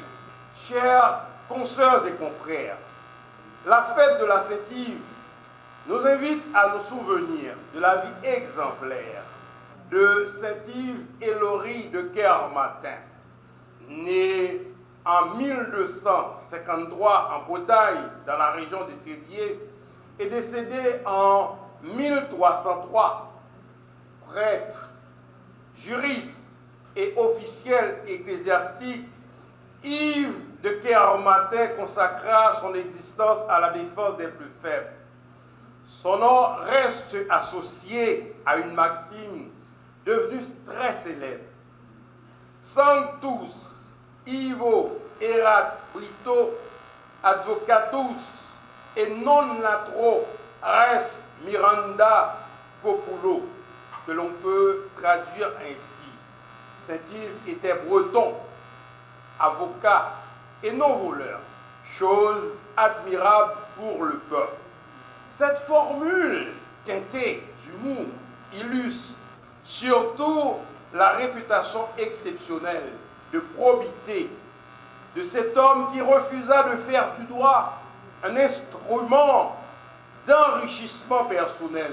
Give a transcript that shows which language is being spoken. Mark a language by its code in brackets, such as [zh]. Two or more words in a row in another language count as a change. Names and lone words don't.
[fr] Chers consoeurs et confrères, la fête de la Saint-Yves nous invite à nous souvenir de la vie exemplaire de Saint-Yves Élori de Kermatin, né en 1253 en Bretagne, dans la région de Théviers, et décédé en 1303, prêtre, juriste et officiel ecclésiastique. Yves de Kermatin consacra son existence à la défense des plus faibles. Son nom reste associé à une maxime devenue très célèbre: [la] Sanctus Ivo erat Brito advocatus et non latro res miranda populo, [fr] que l'on peut traduire ainsi: Saint-Yves était breton, avocat et non voleur, chose admirable pour le peuple. Cette formule teintée d'humour illustre surtout la réputation exceptionnelle de probité de cet homme qui refusa de faire du droit un instrument d'enrichissement personnel.